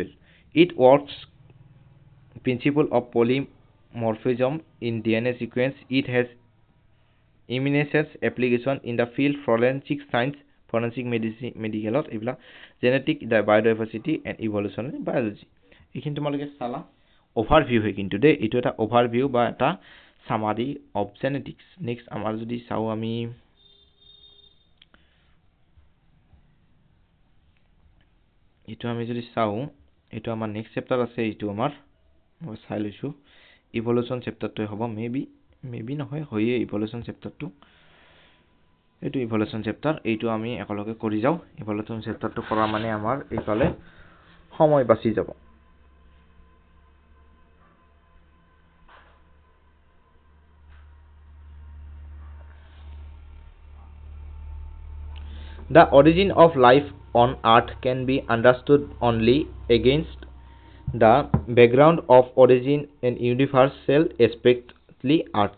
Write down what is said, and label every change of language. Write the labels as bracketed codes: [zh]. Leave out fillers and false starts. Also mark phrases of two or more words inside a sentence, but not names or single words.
[en] It works principle of polymorphism in DNA sequence. It has immense application in the field forensic science, forensic medicine, medical, genetic biodiversity and evolutionary biology. [as] এইখিনি তোমালোকে চালা overview হয় কিন্তু দে এটো এটা overview বা এটা [en] summary of genetics. [as] Next আমাৰ যদি চাও আমি এটো আমি যদি চাও এটো আমাৰ নেক্সট চেপ্টাৰ আছে এটো আমাৰ চাই লৈছো ইভলিউশন চেপ্টাৰটো হ'ব মেবি নহয় হয়ে ইভলিউশন চেপ্টাৰটো এটো ইভলিউশন চেপ্টাৰ এইটো আমি একলগে কৰি যাও ইভলিউশন চেপ্টাৰটো কৰা মানে আমাৰ এইফালে সময় বাছি যাব [en] The origin of life on earth can be understood only against the background of origin and universal especially earth.